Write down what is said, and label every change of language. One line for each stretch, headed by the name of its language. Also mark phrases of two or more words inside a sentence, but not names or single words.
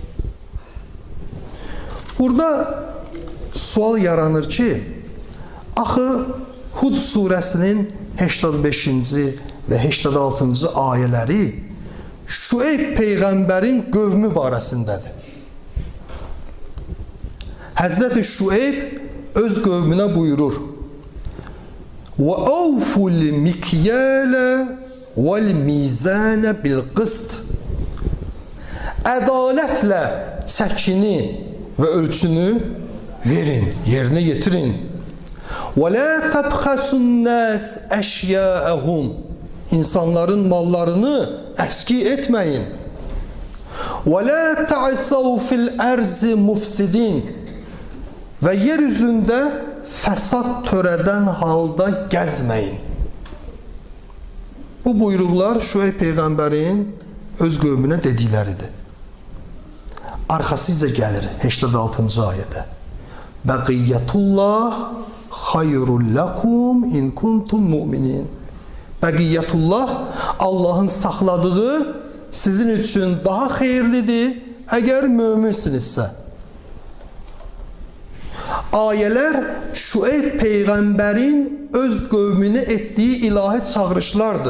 Azerbaijani: Burada sual yaranır ki, axı Hud surəsinin 85-ci və 86-cı ayələri Şüeyb Peyğəmbərin qövmü barəsindədir. Həzrəti Şüeyb öz qövmünə buyurur,
Arabic: وَأَوْفُ الْمِكْيَالَ وَالْمِيزَانَ بِالْقِسْطِ.
Azerbaijani: Ədalətlə çəkini və ölçünü verin, yerinə yetirin.
Arabic: وَلَا تَبْخَسُ النَّاسِ أَشْيَاءَهُمْ.
Azerbaijani: İnsanların mallarını əski etməyin.
Arabic: وَلَا تَعْسَوْا فِي الْأَرْزِ مُفْسِدِينَ.
Azerbaijani: Və yer üzündə fəsad törədən halda gəzməyin. Bu buyruqlar Şüeyb Peyğəmbərin öz qövmünə dedikləridir. Arxasıca gəlir 86-cı ayədə.
Arabic: بقية الله خير لكم إن كنتم مؤمنين.
Azerbaijani: Bəqiyyətullah Allahın saxladığı sizin üçün daha xeyirlidir, əgər möminsinizsə. Ayələr Şüeyb Peyğəmbərin öz qövmünə etdiyi ilahi çağırışlardır.